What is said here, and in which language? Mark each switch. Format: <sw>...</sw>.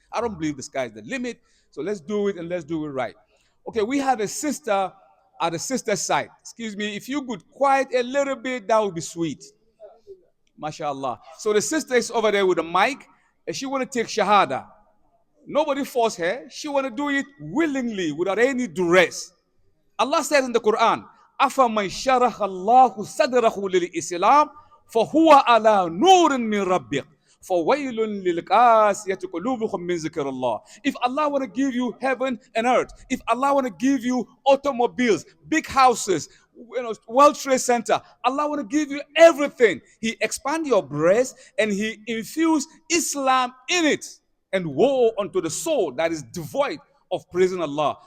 <en>I don't believe the sky is the limit. So let's do it and let's do it right. Okay, we have a sister at the sister's side. Excuse me, if you could quiet a little bit, that would be sweet. MashaAllah. So the sister is over there with a mic, and she want to take Shahada. Nobody forced her. She want to do it willingly, without any duress.</en> <ar>Allah said in the Quran, أَفَمَنْ شَرَحَ اللَّهُ صَدْرَهُ لِلْإِسْلَامِ فَهُوَ عَلَى نُورٍ مِّن رَبِّهِ فَوَيْلٌ لِلْقَاسِيَةِ قُلُوبُهُم مِّن ذِكْرِ اللَّهِ.</ar> <en>If Allah want to give you heaven and earth, if Allah want to give you automobiles, big houses, World Trade Center, Allah want to give you everything. He expand your breast and He infuse Islam in it. And woe unto the soul that is devoid of praising Allah.</en>